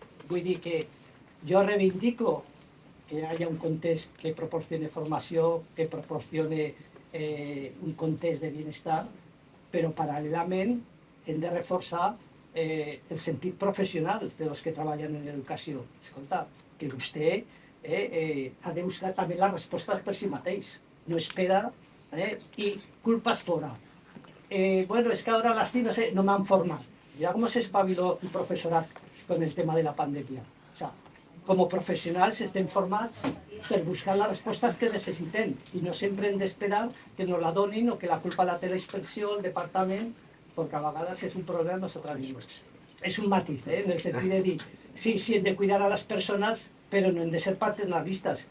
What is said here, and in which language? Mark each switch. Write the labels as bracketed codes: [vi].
[ca] Vull dir que jo reivindico que hi hagi un context que proporcione formació, que proporcione un context de benestar, però paral·lelament hem de reforçar el sentit professional dels que treballen en l'educació. Escolta, que vostè ha de buscar també les respostes per si mateix, no espera i culpas fora. [es] Bueno, es que ahora a las no sé, [ca] no m'han format. [es] Ya cómo se espabiló el profesorat con el tema de la pandemia. [ca] O sea, como professionals estem formats per buscar les respostes que necessitem i no sempre hem d'esperar que nos la donin o que la culpa la té la inspecció, el departament, perquè a vegades és un problema nosaltres mismos. És un matiz, en el sentit de dir, sí, hem de cuidar a les persones, però no hem de ser paternalistes.